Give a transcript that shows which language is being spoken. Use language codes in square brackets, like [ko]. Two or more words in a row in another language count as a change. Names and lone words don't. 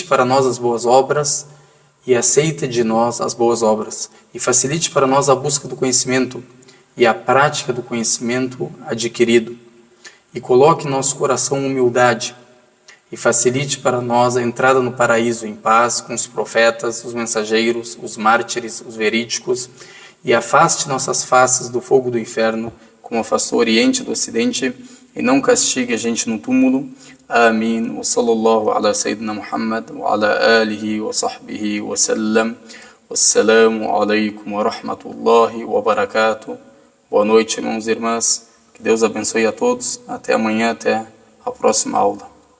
[pt] para nós as boas obras e aceite de nós as boas obras, e facilite para nós a busca do conhecimento e a prática do conhecimento adquirido, e coloque em nosso coração humildade, e facilite para nós a entrada no paraíso em paz com os profetas, os mensageiros, os mártires, os verídicos, e afaste nossas faces do fogo do inferno, como afastou o Oriente do Ocidente, e não castigue a gente no túmulo. Amin. [ar] وصلى الله على سيدنا محمد وعلى آله وصحبه وسلم. والسلام عليكم ورحمة الله وبركاته. [pt] Boa noite, irmãos e irmãs. Que Deus abençoe a todos. Até amanhã, até a próxima aula.